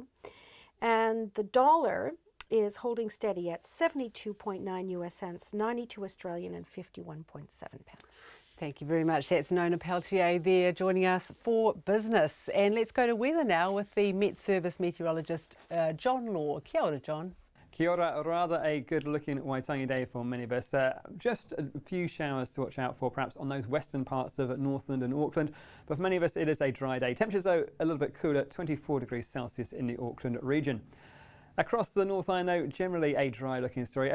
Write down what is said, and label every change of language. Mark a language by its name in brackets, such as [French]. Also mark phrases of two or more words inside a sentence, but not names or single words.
[English] And the dollar is holding steady at 72.9 US cents, 92 Australian and 51.7 pence. Thank you very much. That's Nona Peltier there joining us for business. And let's go to weather now with the Met Service meteorologist John Law. [Māori] Kia ora, John. Kia ora, [English] rather a good-looking Waitangi day for many of us. Just a few showers to watch out for, perhaps on those western parts of Northland and Auckland. But for many of us, it is a dry day. Temperatures, though, a little bit cooler, 24 degrees Celsius in the Auckland region. Across the North Island, though, generally a dry-looking story.